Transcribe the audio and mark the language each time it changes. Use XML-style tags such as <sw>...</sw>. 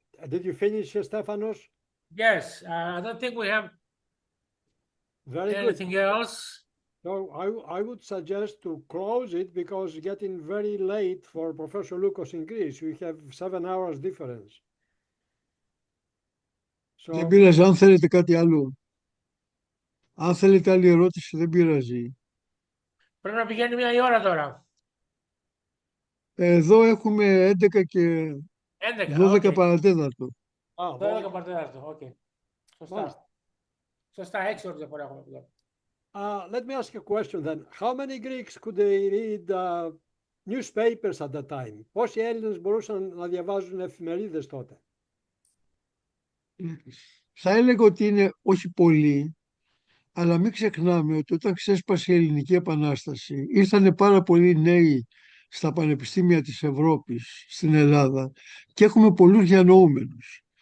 <en>Did you finish, Stefanos? Yes, I don't think we have Very good. anything else. So I would suggest to close it because it's getting very late for Professor Lukos in Greece. We have 7 hours difference.</en> <el>Δεν πειράζει, αν θέλετε κάτι άλλο. Αν θέλετε άλλη ερώτηση δεν πειράζει. Πρέπει να πηγαίνει 1 η ώρα τώρα. Εδώ έχουμε 11 και 11, 12 οκ. παρατέταρτο. 12 παρτεδάρτο, οκ. Σωστά. Μάλιστα. Σωστά, 6 ώρες διαφορά έχουμε εδώ.</el> <en>Let me ask you a question then. How many Greeks could they read newspapers at that time?</en> <el>Πόσοι Έλληνες μπορούσαν να διαβάζουν εφημερίδες τότε? Θα έλεγα ότι είναι όχι πολλοί, αλλά μην ξεχνάμε ότι όταν ξέσπασε η Ελληνική Επανάσταση ήρθαν πάρα πολλοί νέοι στα πανεπιστήμια της Ευρώπης, στην Ελλάδα, και έχουμε πολλούς διανοούμενους.</el>